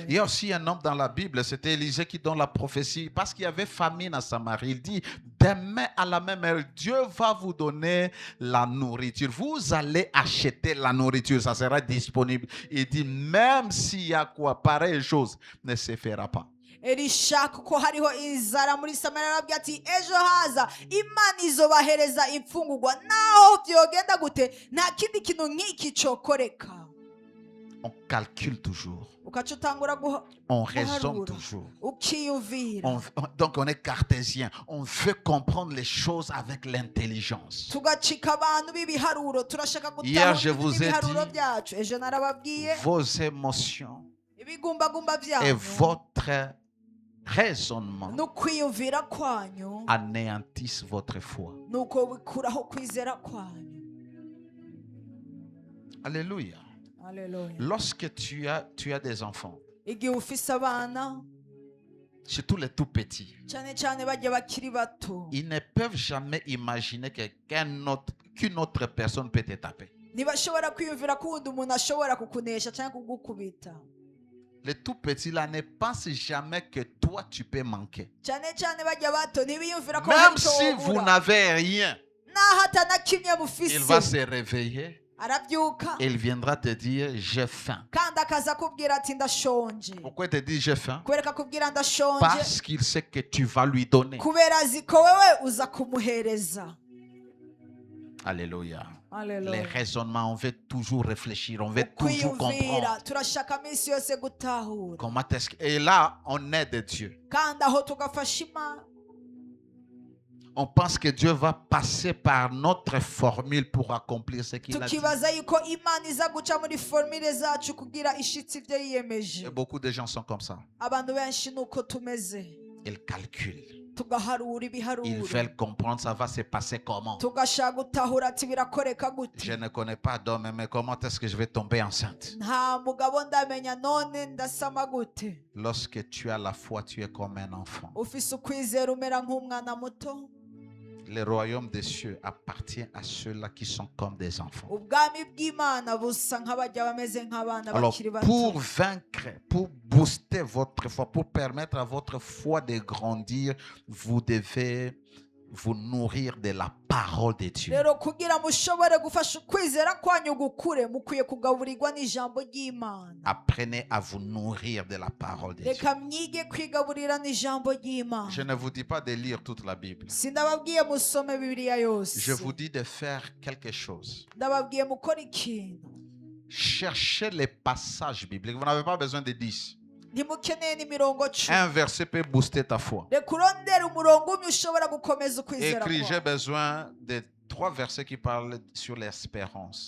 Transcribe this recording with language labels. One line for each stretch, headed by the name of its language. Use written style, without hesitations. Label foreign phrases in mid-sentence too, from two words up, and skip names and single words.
French: Il y a aussi un homme dans la Bible, c'était Élisée qui donne la prophétie parce qu'il y avait famine à Samarie. Il dit, demain à la même heure, Dieu va vous donner la nourriture. Vous allez acheter la nourriture, ça sera disponible. Il dit, même s'il y a quoi, pareille chose ne se fera pas.
Rundi: Elisha kuko hariho inzara muri Samariya arabwira ati ejo haza Imana izobahereza imfungurwa naho byogenda gute nta kindi kintu nk'iki cokoreka.
French: On calcule toujours. On raisonne toujours. Donc on est cartésien. On veut comprendre les choses avec l'intelligence. Hier je vous ai dit vos émotions et votre raisonnements
Rundi: no kwiyumvira kwanyu
French: anéantissent votre foi.
Rundi: nuko bikuraho kwizera kwanyu.
French: Alléluia.
Rundi: Haleluya.
French: Lorsque tu as des enfants,
Rundi: Igihe ufise abana
French: surtout les tout petits,
Rundi: cyane cyane bajya bakiri bato,
French: ils ne peuvent jamais imaginer qu'une autre personne peut te taper.
Rundi: ntibashobora kwiyumvira ko undi umuntu ashobora kukunesha cyangwa kugukubita.
French: Les tout petits là ne pensent jamais que toi tu peux manquer.
Rundi: cyane cyane bajya bato ntibiyumvira ko hari
French: Même
Rundi: icyo
French: si vous
Rundi: wabura.
French: n'avez rien,
Rundi: naho atana kimwe
French: il
Rundi: mufise
French: va se réveiller
Rundi: arabyuka
French: et il viendra te dire j'ai faim.
Rundi: kandi akaza kubwira ati ndashonje.
French: Pourquoi il te dit j'ai faim?
Rundi: kubera akubwira ndashonje
French: Parce qu'il sait que tu vas lui donner.
Rundi: kubera azi ko wewe uza kumuhereza.
French: Alléluia. Les
Rundi: Haleluya.
French: raisonnements, on veut toujours réfléchir, on veut toujours
Rundi: kwiyumvira
French: comprendre.
Rundi: turashaka minsi yose gutahura
French: Comment est-ce que... Et là, on aide Dieu.
Rundi: kandi aho tugafasha Imana.
French: On pense que Dieu va passer par notre formule pour accomplir ce qu'il a dit.
Rundi: tukibaza yuko Imana iza guca muri formule zacu kugira ishitsi ibyo yiyemeje.
French: Et beaucoup de gens sont comme ça.
Rundi: abantu benshi nuko tumeze,
French: Ils calculent.
Rundi: tugaharura
French: Ils
Rundi: ibiharuro
French: veulent comprendre ça va se passer comment.
Rundi: tugashaka gutahura ati birakoreka gute.
French: Je ne connais pas d'homme, mais comment est-ce que je vais tomber enceinte?
Rundi: nta mugabo ndamenya none ndasama gute.
French: Lorsque tu as la foi, tu es comme un enfant.
Rundi: ufise ukwizera umera nk'umwana muto.
French: Le royaume des cieux appartient à ceux-là qui sont comme des enfants.
Rundi: ubwami bw'Imana busa nk'abajya bameze nk'abana
French: Alors,
Rundi: bakiri
French: pour
Rundi: bato.
French: vaincre, pour booster votre foi, pour permettre à votre foi de grandir, vous devez vous nourrir de la parole de Dieu.
Rundi: rero kugira mushobore gufasha ukwizera kwanyu gukure mukwiye kugaburirwa n'ijambo ry'Imana.
French: Apprenez à vous nourrir de la parole de Dieu.
Rundi: reka mwige kwigaburira n'ijambo ry'Imana.
French: Je ne vous dis pas de lire toute la Bible.
Rundi: sindababwiye musome Bibiliya yose.
French: Je vous dis de faire quelque chose.
Rundi: ndababwiye mukora ikintu.
French: Cherchez les passages bibliques. Vous n'avez pas besoin de 10.
Rundi: ntimukeneye n'imirongo 10.
French: Un verset peut booster ta foi.
Rundi: reka urondere umurongo umwe ushobora gukomeza ukwizera
French: Écris, j'ai
Rundi: kwawe.
French: besoin de 3 versets qui parlent sur l'espérance.